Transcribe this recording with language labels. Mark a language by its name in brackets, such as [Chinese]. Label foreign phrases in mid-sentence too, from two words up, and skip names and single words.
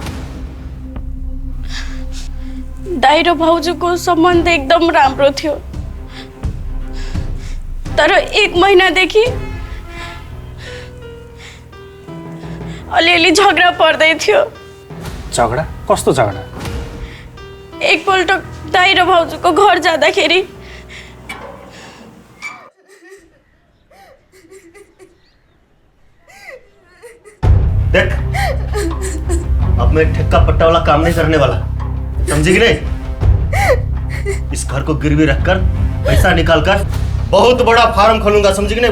[Nepali] दाइ र भाउजूको सम्बन्ध एकदम राम्रो थियो, तर 1 महिनादेखि अलिअलि झगडा पर्दै थियो। झगडा? कस्तो झगडा? एकपल्ट दाइ र भाउजूको घर जाँदाखेरि [Hindi] देख, अब मैं ठेक्का पट्टा वाला काम नहीं करने वाला, समझी कि नहीं? इस घर को गिरवी रखकर पैसा निकाल कर बहुत बड़ा फार्म खोलूंगा, समझी कि नहीं?